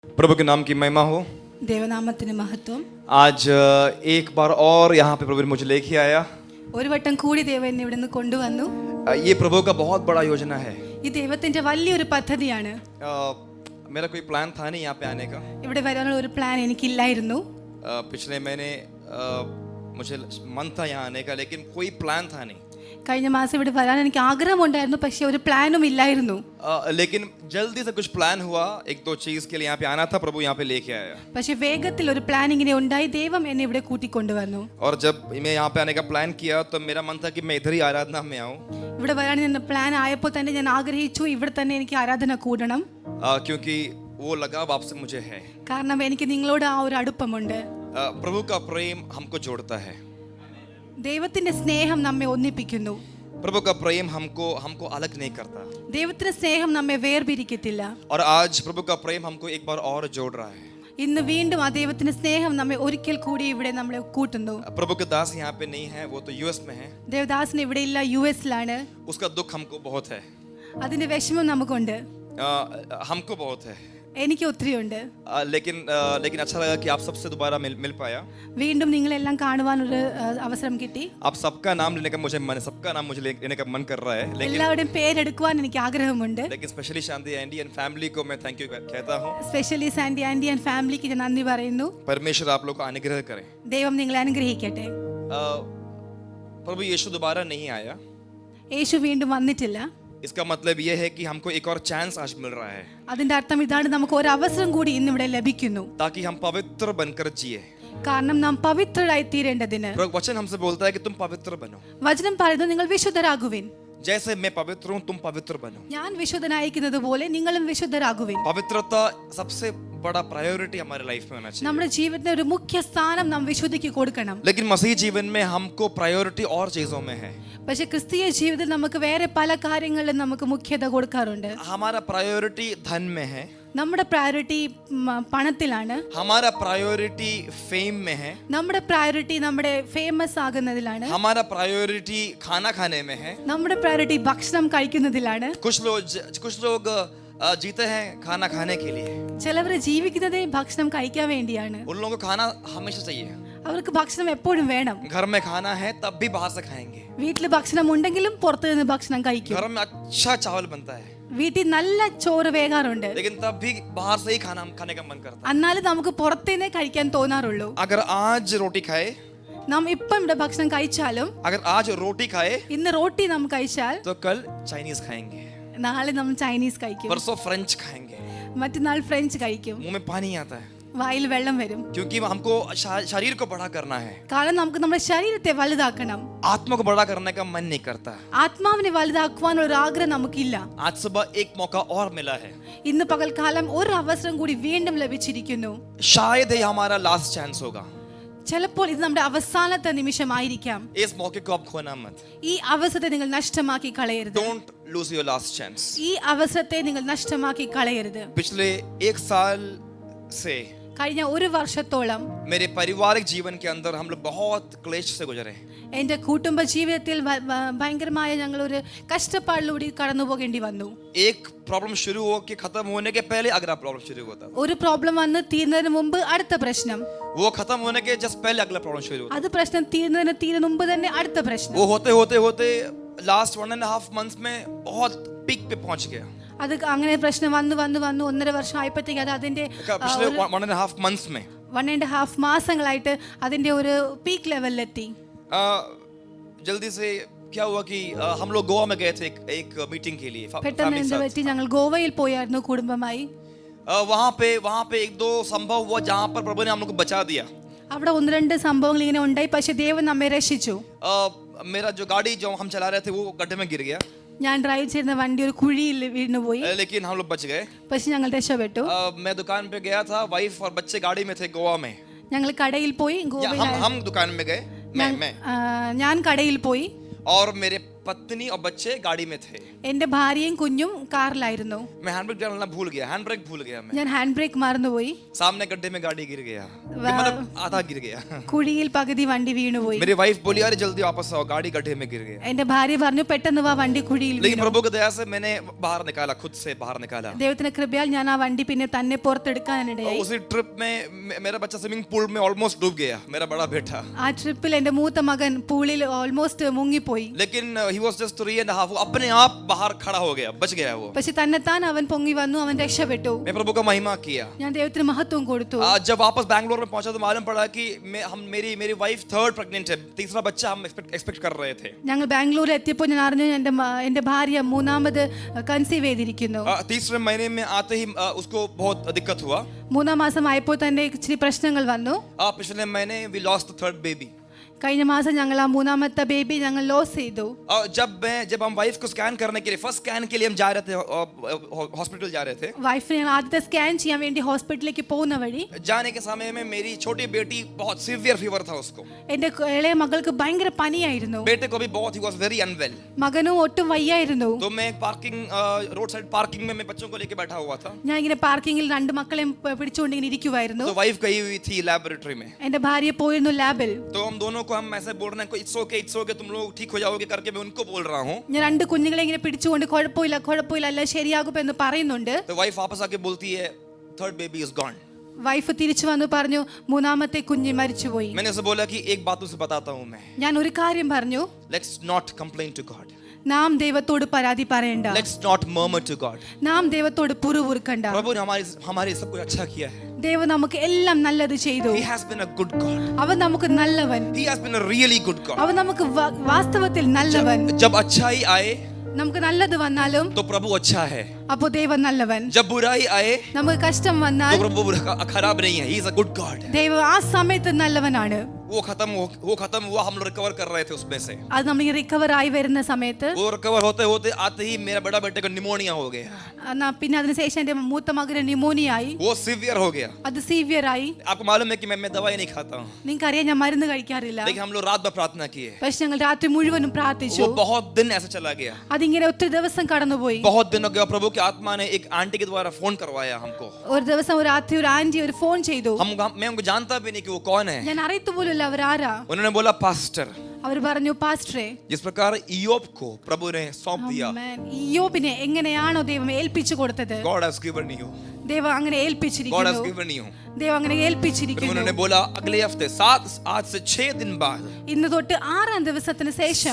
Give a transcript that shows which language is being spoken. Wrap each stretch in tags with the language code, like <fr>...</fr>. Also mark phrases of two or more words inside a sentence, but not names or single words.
<hi>प्रभु के नाम की महिमा हो।</hi> <ml>ദേവനാമത്തിന് മഹത്വം.</ml> <hi>आज एक बार और यहाँ पे प्रभु ने मुझे लेके आया।</hi> <ml>ഒരു വട്ടം കൂടി ദൈവം എന്നെ ഇവിടുന്ന് കൊണ്ടുവന്നു.</ml> <hi>ये प्रभु का बहुत बड़ा योजना है।</hi> <ml>ഈ ദൈവത്തിന്റെ വലിയൊരു പദ്ധതിയാണ്.</ml> <hi>मेरा कोई प्लान था नहीं यहाँ पे आने का।</hi> <ml>ഇവിടെ വരാനുള്ള ഒരു പ്ലാൻ എനിക്കില്ലായിരുന്നു.</ml> <hi>पिछले महीने मुझे मन था यहाँ आने का, लेकिन कोई प्लान था नहीं।</hi> <ml>കഴിഞ്ഞ മാസം ഇവിടെ വരാൻ എനിക്ക് ആഗ്രഹമുണ്ടായിരുന്നു, പക്ഷേ ഒരു പ്ലാനും ഇല്ലായിരുന്നു.</ml> <hi>लेकिन जल्दी से कुछ प्लान हुआ, एक दो चीज के लिए यहाँ पे आना था, प्रभु यहाँ पे लेके आया।</hi> <ml>പക്ഷേ വേഗത്തിൽ ഒരു പ്ലാൻ ഇങ്ങനെ ഉണ്ടായി, ദൈവം എന്നെ ഇവിടെ കൂട്ടിക്കൊണ്ടുവന്നു.</ml> <hi>और जब मैं यहाँ पे आने का प्लान किया तो मेरा मन था कि मैं इधर ही आराधना में आऊँ।</hi> <ml>ഇവിടെ വരാൻ ഞാൻ പ്ലാൻ ആയപ്പോൾ തന്നെ ഞാൻ ആഗ്രഹിച്ചു ഇവിടെ തന്നെ എനിക്ക് ആരാധന കൂടണം.</ml> <hi>क्योंकि वो लगाव आपसे मुझे है।</hi> <ml>കാരണം എനിക്ക് നിങ്ങളോട് ആ ഒരു അടുപ്പമുണ്ട്.</ml> <hi>प्रभु का प्रेम हमको जोड़ता है।</hi> <ml>ദൈവത്തിന്റെ സ്നേഹം നമ്മെ ഒന്നിപ്പിക്കുന്നു.</ml> <hi>प्रभु का प्रेम हमको अलग नहीं करता।</hi> <ml>ദൈവത്തിന്റെ സ്നേഹം നമ്മെ വേർപിരിക്കത്തില്ല.</ml> <hi>और आज प्रभु का प्रेम हमको एक बार और जोड़ रहा है।</hi> <ml>ഇന്ന് വീണ്ടും ആ ദൈവത്തിന്റെ സ്നേഹം നമ്മെ ഒരിക്കൽ കൂടി ഇവിടെ നമ്മളെ കൂട്ടുന്നു.</ml> <hi>प्रभु के दास यहाँ पे नहीं है, वो तो यूएस में है।</hi> <ml>ദേവദാസൻ ഇവിടെ ഇല്ല, യുഎസിലാണ്.</ml> <hi>उसका दुख हमको बहुत है।</hi> <ml>അതിന്റെ വിഷമം നമുക്കുണ്ട്.</ml> <hi>हमको बहुत है।</hi> <ml>എനിക്ക് ഒത്തിരിയുണ്ട്.</ml> <hi>लेकिन अच्छा लगा कि आप सबसे दोबारा मिल पाया।</hi> <ml>വീണ്ടും നിങ്ങളെല്ലാം കാണുവാനൊരു അവസരം കിട്ടി.</ml> <hi>आप सबका नाम लेने का सबका नाम मुझे लेने का मन कर रहा है,</hi> <ml>എല്ലാവരുടെയും പേരെടുക്കുവാൻ എനിക്ക് ആഗ്രഹമുണ്ട്.</ml> <hi>लेकिन स्पेशली शांति आंटी</hi> <en>and family</en> <hi>को मैं</hi> <en>thank you</en> <hi>कहता हूँ।</hi> <ml>സ്പെഷ്യലി സാൻഡി ആൻറ്റി</ml> <en>and family-kku</en> <ml>ഞാൻ നന്ദി പറയുന്നു.</ml> <hi>परमेश्वर आप लोग को अनुग्रह करे।</hi> <ml>ദൈവം നിങ്ങളെ അനുഗ്രഹിക്കട്ടെ.</ml> <hi>प्रभु यीशु दोबारा नहीं आया,</hi> <ml>യേശു വീണ്ടും വന്നിട്ടില്ല.</ml> <hi>इसका मतलब ये है कि हमको एक और चांस आज मिल रहा है,</hi> <ml>അതിന്റെ അർത്ഥം ഇതാണ്, നമുക്ക് ഒരു അവസരം കൂടി ഇന്ന് ഇവിടെ ലഭിക്കുന്നു.</ml> <hi>ताकि हम पवित्र बनकर जिए।</hi> <ml>കാരണം നാം പവിത്രരായി തീരേണ്ടതിന്</ml> <hi>वचन हमसे बोलता है कि तुम पवित्र बनो।</hi> <ml>വചനം പറയുന്നു, നിങ്ങൾ വിശുദ്ധരാകുവിൻ.</ml> <hi>जैसे मैं पवित्र हूँ तुम पवित्र बनो।</hi> <ml>ഞാൻ വിശുദ്ധനായിരിക്കുന്നത് പോലെ നിങ്ങളും വിശുദ്ധരാകുവിൻ.</ml> <hi>पवित्रता सबसे बड़ा प्रायोरिटी हमारे लाइफ में होना चाहिए।</hi> <ml>നമ്മുടെ ജീവിതത്തിൽ ഒരു മുഖ്യ സ്ഥാനം നാം വിശുദ്ധിക്ക് കൊടുക്കണം.</ml> <hi>लेकिन मसीह जीवन में हमको प्रायोरिटी और चीजों में है।</hi> <ml>പക്ഷേ ക്രിസ്തീയ ജീവിതത്തിൽ നമുക്ക് വേറെ പല കാര്യങ്ങളിലും നമുക്ക് മുഖ്യത കൊടുക്കാറുണ്ട്.</ml> <hi>हमारा प्रायोरिटी धन में है,</hi> <ml>നമ്മുടെ പ്രയോറിറ്റി പണത്തിലാണ്.</ml> <hi>हमारा प्रायोरिटी फेम में है,</hi> <ml>നമ്മുടെ പ്രയോറിറ്റി നമ്മുടെ ഫേമസ് ആകുന്നതിലാണ്.</ml> <hi>हमारा प्रायोरिटी खाना खाने में है।</hi> <ml>നമ്മുടെ പ്രയോറിറ്റി ഭക്ഷണം കഴിക്കുന്നതിലാണ്.</ml> <hi>कुछ लोग जीते हैं खाना खाने के लिए।</hi> <ml>ചിലവർ ജീവിക്കുന്നതേ ഭക്ഷണം കഴിക്കാൻ വേണ്ടിയാണ്.</ml> <hi>उन लोगों को खाना हमेशा चाहिए।</hi> <ml>അവർക്ക് ഭക്ഷണം എപ്പോഴും വേണം.</ml> <hi>घर में खाना है तब भी बाहर से खाएंगे।</hi> <ml>വീട്ടിൽ ഭക്ഷണം ഉണ്ടെങ്കിലും പുറത്തു നിന്ന് ഭക്ഷണം കഴിക്കും.</ml> <hi>घर में अच्छा चावल बनता है,</hi> <ml>വീട്ടിൽ നല്ല ചോറ് വേകാറുണ്ട്,</ml> <hi>लेकिन तब भी बाहर से ही खाने का मन करता है।</hi> <ml>എന്നാലും നമുക്ക് പുറത്തുനിന്നേ കഴിക്കാൻ തോന്നാറുള്ളൂ.</ml> <hi>अगर आज रोटी खाए,</hi> <ml>നാം ഇപ്പം ഇവിടെ ഭക്ഷണം കഴിച്ചാലും,</ml> <hi>अगर आज रोटी खाए</hi> <ml>ഇന്ന് റോട്ടി നാം കഴിച്ചാൽ</ml> <hi>तो कल चाइनीज खाएंगे,</hi> <ml>നാളെ നമ്മൾ ചൈനീസ് കഴിക്കും,</ml> <hi>परसों फ्रेंच खाएंगे।</hi> <ml>മറ്റന്നാൾ ഫ്രഞ്ച് കഴിക്കും.</ml> <hi>मुंह में पानी आता है,</hi> <ml>വായിൽ വെള്ളം വരും.</ml> <hi>क्योंकि हमको शरीर को बड़ा करना है।</hi> <ml>കാരണം നമുക്ക് നമ്മുടെ ശരീരത്തെ വലുതാക്കണം.</ml> <hi>आत्मा को बड़ा करने का मन नहीं करता।</hi> <ml>ആത്മാവിനെ വലുതാക്കുവാനുള്ള ഒരു ആഗ്രഹം നമുക്കില്ല.</ml> <hi>आज सुबह एक मौका और मिला है,</hi> <ml>ഇന്ന് പകൽക്കാലം ഒരു അവസരം കൂടി വീണ്ടും ലഭിച്ചിരിക്കുന്നു.</ml> <hi>शायद ये हमारा</hi> <en>last chance</en> <hi>होगा।</hi> <ml>ചിലപ്പോൾ ഇത് നമ്മുടെ അവസാനത്തെ നിമിഷമായിരിക്കാം.</ml> <hi>इस मौके को आप खोना मत।</hi> <ml>ഈ അവസരത്തെ നിങ്ങൾ നഷ്ടമാക്കി കളയരുത്.</ml> <en>Don't lose your last chance।</en> <ml>ഈ അവസരത്തെ നിങ്ങൾ നഷ്ടമാക്കി കളയരുത്.</ml> <hi>पिछले एक साल से</hi> <ml>കഴിഞ്ഞ ഒരു വർഷത്തോളം</ml> <hi>मेरे पारिवारिक जीवन के अंदर हम लोग बहुत क्लेश से गुजरे।</hi> <ml>എൻ്റെ കുടുംബ ജീവിതത്തിൽ ഭയങ്കരമായ ഞങ്ങൾ ഒരു കഷ്ടപ്പാടിലൂടെ കടന്നു പോകേണ്ടി വന്നു.</ml> <hi>एक प्रॉब्लम शुरू हो के खत्म होने के पहले अगला प्रॉब्लम शुरू होता,</hi> <ml>ഒരു പ്രോബ്ലം വന്ന് തീരുന്നതിന് മുമ്പ് അടുത്ത പ്രശ്നം,</ml> <hi>वो खत्म होने के जस्ट पहले अगला प्रॉब्लम शुरू होता।</hi> <ml>അത് പ്രശ്നം തീരുന്നതിന് മുമ്പ് തന്നെ അടുത്ത പ്രശ്നം.</ml> <hi>वो होते होते</hi> <en>last 1.5 months</en> <hi>में बहुत पीक पे पहुंच गया।</hi> <ml>അത് അങ്ങനെ പ്രശ്നം വന്ന് 1.5 വർഷം ആയപ്പോഴത്തേക്ക് അത് അതിന്റെ</ml> <hi>पिछले 1.5 months में</hi> <ml>1.5 മാസങ്ങളായിട്ട് അതിന്റെ ഒരു പീക്ക് ലെവലിലെത്തി.</ml> <hi>जल्दी से क्या हुआ कि हम लोग गोवा में गए थे एक मीटिंग के लिए</hi> <ml>പെട്ടെന്ന് എന്താ പറ്റി, ഞങ്ങൾ ഗോവയിൽ പോയായിരുന്നു കുടുംബമായി.</ml> <hi>वहाँ पे एक दो संभव हुआ जहाँ पर प्रभु ने हम लोग को बचा दिया।</hi> <ml>അവിടെ 1-2 സംഭവങ്ങൾ ഇങ്ങനെ ഉണ്ടായി, പക്ഷെ ദൈവം നമ്മെ രക്ഷിച്ചു.</ml> <hi>मेरा जो गाड़ी जो हम चला रहे थे वो गड्ढे में गिर गया,</hi> <ml>ഞാൻ ഡ്രൈവ് ചെയ്യുന്ന വണ്ടി ഒരു കുഴിയിൽ വീണുപോയി,</ml> <hi>लेकिन हम लोग बच गए।</hi> <ml>പക്ഷെ ഞങ്ങൾ രക്ഷപ്പെട്ടു.</ml> <hi>मैं दुकान पे गया था, वाइफ और बच्चे गाड़ी में थे गोवा में।</hi> <ml>ഞങ്ങൾ കടയിൽ പോയി,</ml> <hi>हम दुकान में गए, मैं</hi> <ml>ഞാൻ കടയിൽ പോയി,</ml> <hi>और मेरे पत्नी और बच्चे गाड़ी में थे।</hi> <ml>എന്റെ ഭാര്യയും കുഞ്ഞും കാറിലായിരുന്നു.</ml> <hi>मैं</hi> <en>hand brake</en> <hi>डालना भूल गया,</hi> <en>hand brake</en> <hi>भूल गया मैं।</hi> <ml>ഞാൻ</ml> <en>hand brake</en> <ml>മറന്നുപോയി.</ml> <hi>सामने गड्ढे में गाड़ी गिर गया, मतलब आधा गिर गया।</hi> <ml>കുഴിയിൽ പകുതി വണ്ടി വീണുപോയി.</ml> <hi>मेरी वाइफ बोली अरे जल्दी वापस आओ, गाड़ी गड्ढे में गिर गया।</hi> <ml>എന്റെ ഭാര്യ പറഞ്ഞു പെട്ടെന്ന് വാ, വണ്ടി കുഴിയിൽ</ml> <hi>लेकिन</hi> <ml>വീണു.</ml> <hi>प्रभु की दया से मैंने बाहर निकाला, खुद से बाहर निकाला।</hi> <ml>ദൈവത്തിന്റെ കൃപയാൽ ഞാൻ ആ വണ്ടി പിന്നെ തന്നെ പുറത്തെടുക്കാനിടയായി.</ml> <hi>उसी ट्रिप में मेरा बच्चा</hi> <en>swimming pool</en> <hi>में ऑलमोस्ट डूब गया, मेरा बड़ा बेटा।</hi> <ml>ആ ട്രിപ്പിൽ എന്റെ മൂത്ത മകൻ പൂളിൽ ഓൾമോസ്റ്റ് മുങ്ങിപ്പോയി.</ml> <en>लेकिन he was just 3.5,</en> <hi>वो अपने आप बाहर खड़ा हो गया, बच गया वो।</hi> <ml>പക്ഷെ തന്നെത്താൻ അവൻ പൊങ്ങി വന്നു, അവൻ രക്ഷപ്പെട്ടു.</ml> <hi>मैं प्रभु का महिमा किया।</hi> <ml>ഞാൻ ദൈവത്തിന് മഹത്വം കൊടുത്തു.</ml> <hi>जब वापस बैंगलोर में पहुंचा तो मालूम पड़ा कि मेरी वाइफ</hi> <en>third pregnant</en> <hi>है, तीसरा बच्चा हम एक्सपेक्ट कर रहे थे।</hi> <ml>ഞങ്ങൾ ബാംഗ്ലൂരിൽ എത്തിയപ്പോൾ ഞാൻ അറിഞ്ഞു എന്റെ ഭാര്യ മൂന്നാമത് കൺസീവ് ചെയ്തിരിക്കുന്നു.</ml> <hi>तीसरे महीने में आते ही उसको बहुत दिक्कत हुआ।</hi> <ml>മൂന്നാം മാസം ആയപ്പോൾ തന്നെ ഇച്ചിരി പ്രശ്നങ്ങൾ വന്നു.</ml> <hi>पिछले महीने</hi> <en>we lost the third baby।</en> <ml>കഴിഞ്ഞ മാസം ഞങ്ങൾ ആ മൂന്നാമത്തെ ബേബി ഞങ്ങൾ ലോസ് ചെയ്തു.</ml> <hi>जब हम वाइफ को स्कैन करने के लिए,</hi> <en>first scan</en> <hi>के लिए हम जा रहे थे, हॉस्पिटल जा रहे थे।</hi> <ml>വൈഫിനെ ഞങ്ങൾ ആദ്യത്തെ സ്കാൻ ചെയ്യാൻ വേണ്ടി ഹോസ്പിറ്റലിലേക്ക് പോകുന്ന വഴി</ml> <hi>जाने के समय में मेरी छोटी बेटी बहुत</hi> <en>severe fever</en> <hi>था उसको।</hi> <ml>എന്റെ ഇളയ മകൾക്ക് ഭയങ്കര പനിയായിരുന്നു.</ml> <hi>बेटे को भी बहुत,</hi> <en>he was very unwell।</en> <ml>മകനും ഒട്ടും വയ്യായിരുന്നു.</ml> <hi>तो मैं</hi> <en>road side parking</en> <hi>में मैं बच्चों को लेके बैठा हुआ था।</hi> <ml>ഞാൻ ഇങ്ങനെ പാർക്കിങ്ങിൽ രണ്ട് മക്കളെയും പിടിച്ചുകൊണ്ട് ഇങ്ങനെ ഇരിക്കുവായിരുന്നു.</ml> <hi>तो वाइफ गई हुई थी लैबोरेटरी में।</hi> <ml>എന്റെ ഭാര്യ പോയിരുന്നു ലാബിൽ.</ml> <hi>तो हम दोनों को हम ऐसे बोल रहे हैं</hi> <en>it's okay</en> <hi>तुम लोग ठीक हो जाओगे करके मैं उनको बोल रहा हूँ।</hi> <ml>ഞാൻ രണ്ട് കുഞ്ഞുങ്ങളെ ഇങ്ങനെ പിടിച്ചുകൊണ്ട് കുഴപ്പമില്ല അല്ല ശരിയാകും എന്ന് പറയുന്നുണ്ട്.</ml> <hi>तो वाइफ वापस आके बोलती है</hi> <en>third baby is gone.</en> <ml>വൈഫ് തിരിച്ചു വന്നു പറഞ്ഞു മൂന്നാമത്തെ കുഞ്ഞ് മരിച്ചുപോയി.</ml> <hi>मैंने उसे बोला कि एक बात तुझसे बताता हूँ मैं।</hi> <ml>ഞാൻ ഒരു കാര്യം പറഞ്ഞു.</ml> <en>Let's not complain to God।</en> <ml>നാം ദൈവത്തോട് പരാതി പറയണ്ട.</ml> <en>Let's not murmur to God।</en> <ml>നാം ദൈവത്തോട് പുറവുറുക്കണ്ട.</ml> <hi>प्रभु ने हमारे सब कुछ अच्छा किया है।</hi> <ml>ദൈവം നമുക്ക് എല്ലാം നല്ലത് ചെയ്തു.</ml> <en>He has been a good God।</en> <ml>അവൻ നമുക്ക് നല്ലവൻ.</ml> <en>He has been a really good God।</en> <ml>അവൻ നമുക്ക് വാസ്തവത്തിൽ നല്ലവൻ.</ml> <hi>जब अच्छाई आए</hi> <ml>നമുക്ക് നല്ലത് വന്നാലും</ml> <hi>तो प्रभु अच्छा है।</hi> <ml>അപ്പോൾ ദൈവം നല്ലവൻ.</ml> <hi>जब बुराई आए</hi> <ml>നമുക്ക് കഷ്ടം</ml> <hi>तो</hi> <ml>വന്നാൽ</ml> <hi>प्रभु खराब नहीं है।</hi> <en>He is a good God।</en> <ml>ദൈവം ആ സമയത്ത് നല്ലവനാണ്.</ml> <hi>वो खत्म हुआ, हम लोग रिकवर कर रहे थे उसमें से।</hi> <ml>അത് നമ്മൾ റിക്കവർ ആയി വരുന്ന സമയത്ത്</ml> <hi>वो रिकवर होते होते आते ही मेरा बड़ा बेटे को निमोनिया हो गया।</hi> <ml>പിന്നെ അതിനുശേഷം എന്റെ മൂത്ത മകന് ന്യൂമോണിയ ആയി.</ml> <hi>वो सीवियर हो गया।</hi> <ml>അത് സീവിയർ ആയി.</ml> <hi>आपको मालूम है कि मैं दवाई नहीं खाता हूँ।</hi> <ml>നിങ്ങൾക്കറിയാം ഞാൻ മരുന്ന് കഴിക്കാറില്ല.</ml> <hi>लेकिन हम लोग रात भर प्रार्थना किए।</hi> <ml>പക്ഷെ ഞങ്ങൾ രാത്രി മുഴുവനും പ്രാർത്ഥിച്ചു.</ml> <hi>वो बहुत दिन ऐसे चला गया।</hi> <ml>അതിങ്ങനെ ഒത്തിരി ദിവസം കടന്നുപോയി.</ml> <hi>बहुत दिन हो गया। प्रभु की आत्मा ने एक आंटी के द्वारा फोन करवाया हमको।</hi> <ml>ഒരു ദിവസം ഒരു രാത്രി ഒരു ആന്റി ഒരു ഫോൺ ചെയ്തു.</ml> <hi>मैं उनको जानता भी नहीं कि वो कौन है।</hi> <ml>ഞാൻ അറിയത്തു പോലുമില്ല അവരാരാ.</ml> <hi>उन्होंने बोला पास्टर।</hi> <ml>അവർ പറഞ്ഞു പാസ്റ്ററെ,</ml> <hi>जिस प्रकार इयोब को प्रभु ने सौंप दिया,</hi> <ml>ഇയ്യോബിനെ എങ്ങനെയാണോ ദൈവം ഏൽപ്പിച്ചു കൊടുത്തത്,</ml> <en>God has given you।</en> <ml>ദൈവം അങ്ങനെ</ml> <en>God has</en> <ml>ഏൽപ്പിച്ചിരിക്കുന്നു.</ml> <en>given you।</en> <ml>ദൈവം അങ്ങനെ ഏൽപ്പിച്ചിരിക്കുന്നു.</ml> <hi>उन्होंने बोला अगले हफ्ते आज से 6 दिन बाद</hi> <ml>ഇന്ന് തൊട്ട് 6-ാം ദിവസത്തിന് ശേഷം</ml>